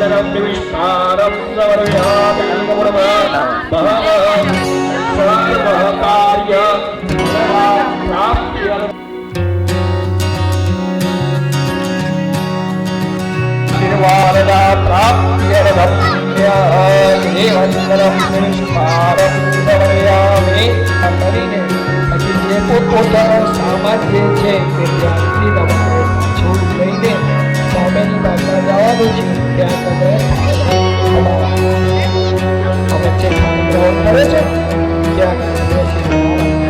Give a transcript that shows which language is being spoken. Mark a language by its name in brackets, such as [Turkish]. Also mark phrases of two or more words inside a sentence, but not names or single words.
[Sanskrit] निविष्कारं समर्पयामि कार्य निर्वाणा प्राप्त्यर्थं देवन्दनं निविष्कारं समर्पयामि [Gujarati] કરીને પછી જે પોતપોતાનો સામાન જે છે તે ત્યાંથી તમારે છોડ લઈને સામેની બાજુમાં જવાનું છે ત્યાં તમે વચ્ચે ગ્રહણ કરે છે ત્યાં બેસી